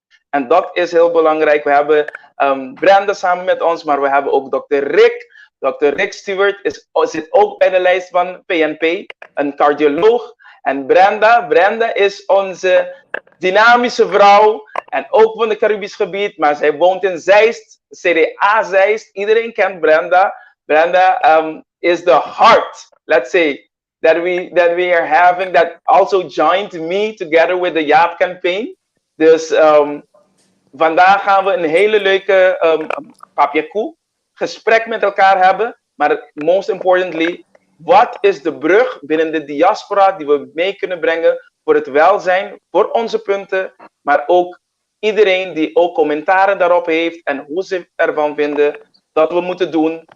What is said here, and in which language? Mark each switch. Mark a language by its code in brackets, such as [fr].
[nl] En dat is heel belangrijk. We hebben Brenda samen met ons, maar we hebben ook Dr. Rick. Dr. Rick Stewart zit ook bij de lijst van PNP, een cardioloog. En Brenda is onze dynamische vrouw. En ook van het Caribisch gebied, maar zij woont in Zeist, CDA Zeist. Iedereen kent Brenda. [en] Brenda is the heart, let's say, that we are having, that also joined me together with the Jaap campaign. [nl] Dus vandaag gaan we een hele leuke Papiacu gesprek met elkaar hebben. Maar [en] most importantly, [nl] wat is de brug binnen de diaspora die we mee kunnen brengen voor het welzijn, voor onze punten, maar ook iedereen die ook commentaren daarop heeft en hoe ze ervan vinden dat we moeten doen.